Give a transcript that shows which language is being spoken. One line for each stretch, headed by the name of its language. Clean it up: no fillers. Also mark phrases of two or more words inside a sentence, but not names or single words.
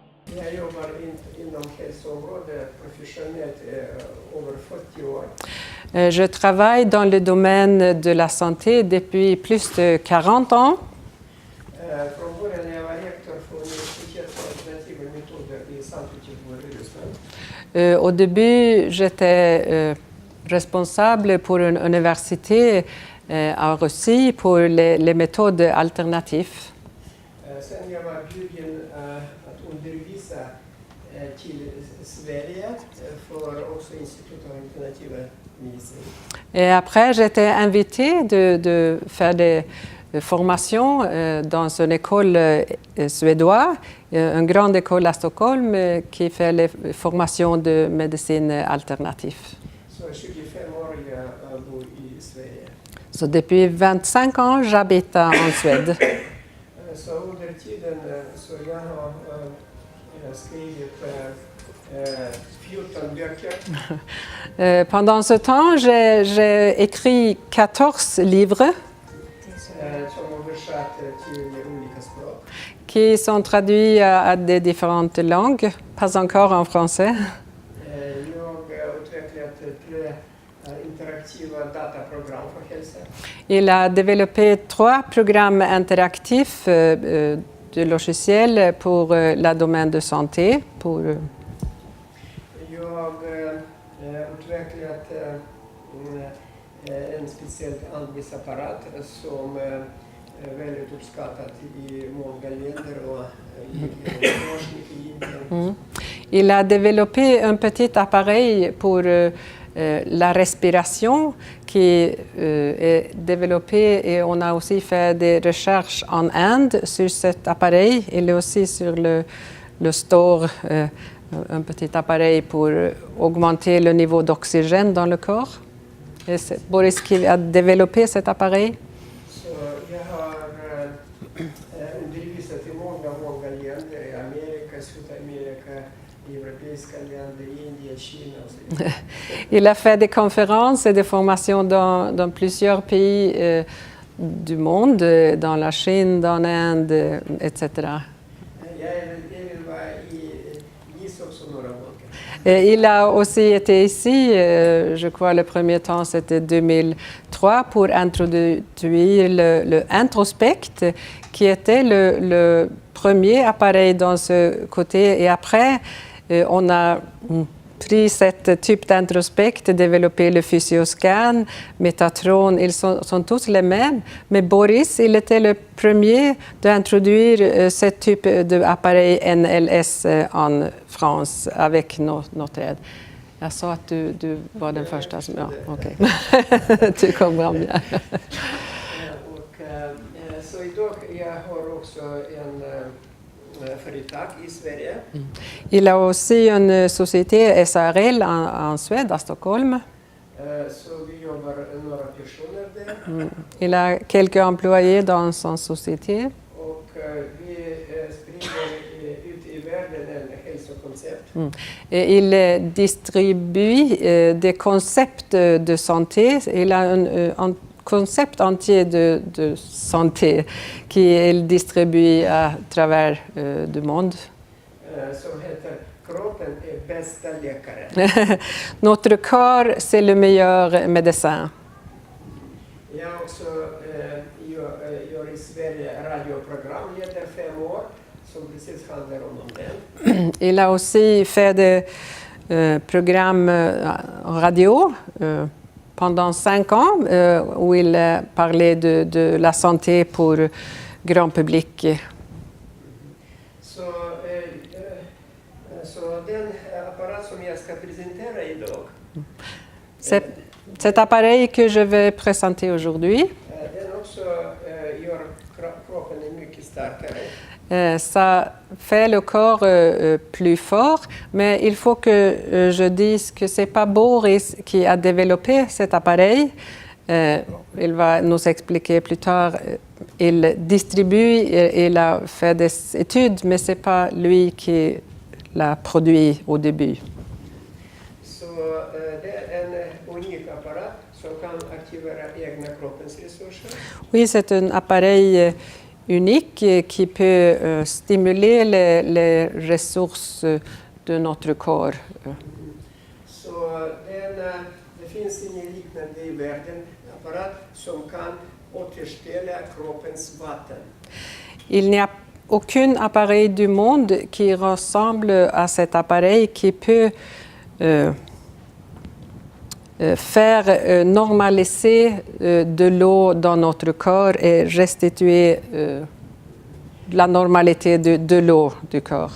Swedish: Jag jobbar inom hälsoområdet professionellt över 40 år.
French: Je travaille dans le domaine de la santé depuis plus de 40 ans.
Swedish: Från början när jag var rektor för Universitetet för alternativa metoder i Sankt Petersburg i Ryssland.
French: Au début, j'étais responsable pour une université en Russie pour les méthodes alternatives.
Swedish: Sen jag var bjuden att undervisa till Sverige för också Institutet av alternativa medicin.
French: Et après, j'étais invitée de faire des formations dans une école suédoise, une grande école à Stockholm qui fait les formations de médecine alternative.
Swedish: Så 25 år jag bor i Sverige.
French: Så depuis 25 ans, j'habite en Suède.
Swedish: Så under tiden så jag har skrivit 14 böcker.
French: Pendant ce temps, j'ai écrit 14 livres
Swedish: Som översatt till olika språk.
French: qui sont traduits à des différentes langues, pas encore en français.
Swedish: Jag har utvecklat 3 interaktiva dataprogram för hälsa.
French: Il a développé 3 programmes interactifs de logiciels pour la domaine de santé.
Swedish: Jag har utvecklat en speciell andningsapparat som är väldigt uppskattad i många länder och i forskning i Indien.
French: Il a développé un petit appareil pour la respiration qui est développé et on a aussi fait des recherches en Inde sur cet appareil. Il est aussi sur le store, un petit appareil pour augmenter le niveau d'oxygène dans le corps. Et c'est Boris qui a développé cet appareil.
Swedish: Så jag har undervisat i många länder, i Amerika, Sydamerika, europeiska länder, Indien, Kina och så vidare.
French: Il a fait des conférences et des formations dans plusieurs pays du monde, dans la Chine, dans l'Inde, etc.
Swedish: Jag vill vara i Nice också några gånger.
French: Et il a aussi été ici, je crois le premier temps c'était 2003, pour introduire le Introspect, qui était le premier appareil dans ce côté. Et après, on a pris cette type d'introspect, développé le Physioscan, Métatron, ils sont tous les mêmes. Mais Boris, il était le premier d'introduire ce type d'appareil NLS en France avec notre aide.
Swedish: Jag sa att du var den första som... Ja, okej.
French: Du comprends bien.
Swedish: Så idag jag har också en företag i Sverige.
French: Il a aussi une société SARL en Suède, à Stockholm.
Swedish: Så vi jobbar några personer där.
French: Il a quelques employés dans son société.
Swedish: Och vi sprider ut i världen en hälsokoncept.
French: Et il distribue des concepts de santé. Il a un concept entier de santé qu'il distribue à travers le monde.
Swedish: Som heter Kroppen är bästa läkaren.
French: Notre corps, c'est le meilleur médecin.
Swedish: Jag också gör i Sverige radioprogram, leder 5 år, som precis handlar om det.
French: Il a aussi fait des programmes radio pendant 5 ans où il parlait de la santé pour grand public.
Swedish: Så den apparat som jag ska presentera idag,
French: Cet appareil que je vais présenter aujourd'hui,
Swedish: den också gör kroppen mycket starkare.
French: ça fait le corps plus fort, mais il faut que je dise que ce n'est pas Boris qui a développé cet appareil. Il va nous expliquer plus tard. Il distribue, il a fait des études, mais ce n'est pas lui qui l'a produit au début.
Swedish: Så det är en unik apparat som kan aktivera egna kroppens resurser.
French: Oui, c'est un appareil unique qui peut stimuler les ressources de notre corps.
Swedish: Så det finns ingen liknande i världen apparat som kan återställa kroppens vatten.
French: Il n'y a aucun appareil du monde qui ressemble à cet appareil qui peut faire normaliser de l'eau dans notre corps et restituer la normalité de l'eau du corps.